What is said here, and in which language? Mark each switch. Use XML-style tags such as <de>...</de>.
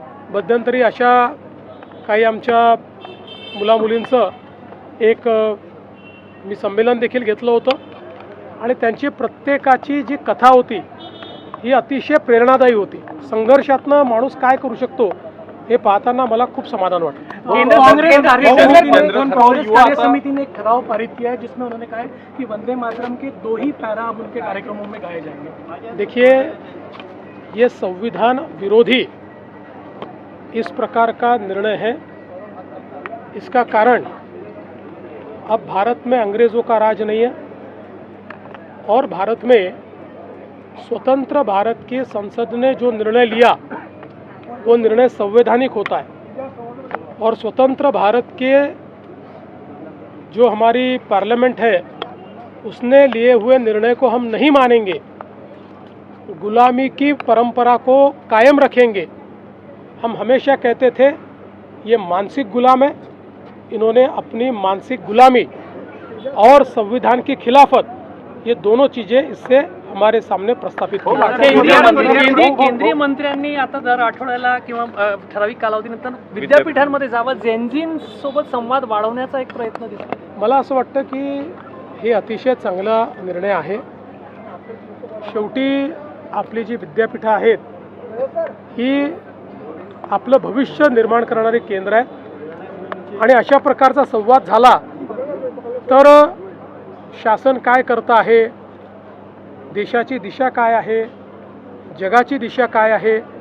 <mr>मध्यंतरी अशा काही आमच्या मुलामुलींचं एक मी संमेलन देखील घेतलं होतं आणि त्यांची प्रत्येकाची जी कथा होती ही अतिशय प्रेरणादायी होती। संघर्षातनं माणूस काय करू शकतो हे पाहताना मला खूप समाधान वाटलं।</mr> <hi>कांग्रेस कार्य समिति ने एक ठराव पारित किया है जिसमें उन्होंने कहा है कि वंदे मातरम के 2 ही पैरा अब उनके कार्यक्रमों में गाए जाएंगे। देखिए, ये संविधान विरोधी इस प्रकार का निर्णय है। इसका कारण अब भारत में अंग्रेज़ों का राज नहीं है और भारत में स्वतंत्र भारत की संसद ने जो निर्णय लिया वो निर्णय संवैधानिक होता है और स्वतंत्र भारत के जो हमारी पार्लियामेंट है उसने लिए हुए निर्णय को हम नहीं मानेंगे, गुलामी की परंपरा को कायम रखेंगे। हम हमेशा कहते थे ये मानसिक गुलाम है, इन्होंने अपनी मानसिक गुलामी और संविधान की खिलाफत, ये दोनों चीज़ें इससे हमारे सामने प्रस्थापित हो।</hi> <mr>केंद्रीय मंत्र्यांनी आता दर आठवड्याला किंवा ठराविक कालावधीनंतर विद्यापीठांमध्ये जावं, जेनझींसोबत संवाद वाढवण्याचा एक प्रयत्न दिसतो। मला असं वाटतं की हे अतिशय चांगला निर्णय आहे। शेवटी आपली जी विद्यापीठं आहेत ही आपलं भविष्य निर्माण करणारे केंद्र आहे आणि अशा प्रकारचा संवाद झाला तर शासन काय करतं आहे, देशाची दिशा काय आहे, जगाची दिशा काय आहे</mr>